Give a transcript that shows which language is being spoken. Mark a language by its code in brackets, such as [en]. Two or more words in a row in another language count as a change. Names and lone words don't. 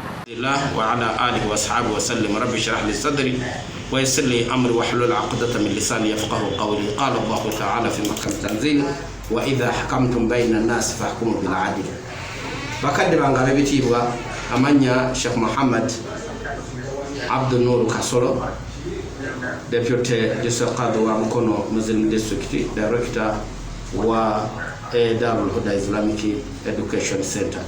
[ar] الله وعلى آله وأصحابه وسلم. رب اشرح لي صدري ويسر لي أمري واحلل عقدة من لساني يفقهوا قولي. قال الله تعالى في محكم تنزيل وإذا حكمتم بين الناس فاحكموا بالعدل. [lg] bakadde bangala bitibwa amanya Sheikh Muhammad Abdul Nur Kasolo, [en] Deputy District Qadi [lg] wa Mukono [en] Muslim District Director [lg] wa [en] Darul Huda Islamic Education Center.